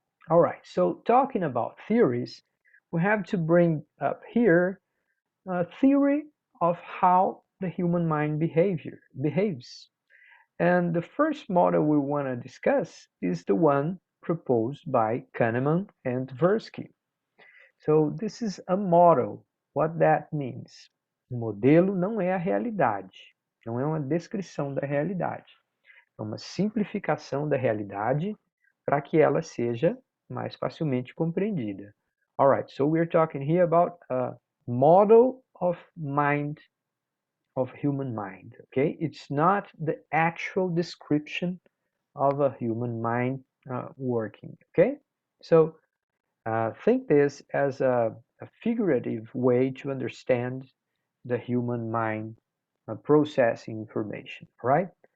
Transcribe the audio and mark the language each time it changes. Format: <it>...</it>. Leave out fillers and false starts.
<en>All right, so talking about theories, we have to bring up here a theory of how the human mind behaves. And the first model we want to discuss is the one proposed by Kahneman and Tversky. So this is a model. What that means?</en> <pt>O modelo não é a realidade, não é uma descrição da realidade. É uma simplificação da realidade para que ela seja mais facilmente compreendida.</pt> <en>All right, so we're talking here about a model of mind, of human mind, okay? It's not the actual description of a human mind working, okay? So think this as a figurative way to understand the human mind processing information, right?</en>